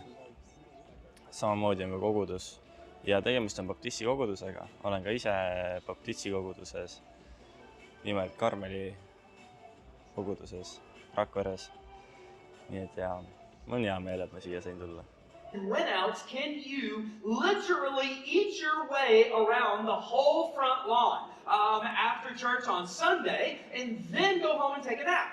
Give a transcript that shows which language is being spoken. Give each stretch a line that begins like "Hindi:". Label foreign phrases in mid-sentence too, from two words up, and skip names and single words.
Estonian: Samamoodi on ka kogudus. Ja tegemist on baptisti kogudusega. Olen ka ise baptisti koguduses, nimelt Karmeli koguduses, Rakveres. Nii et ja, mul on hea meel, et ma siia sain tulla.
English: When else can you literally eat your way around the whole front lawn after church on Sunday and then go home and take a nap?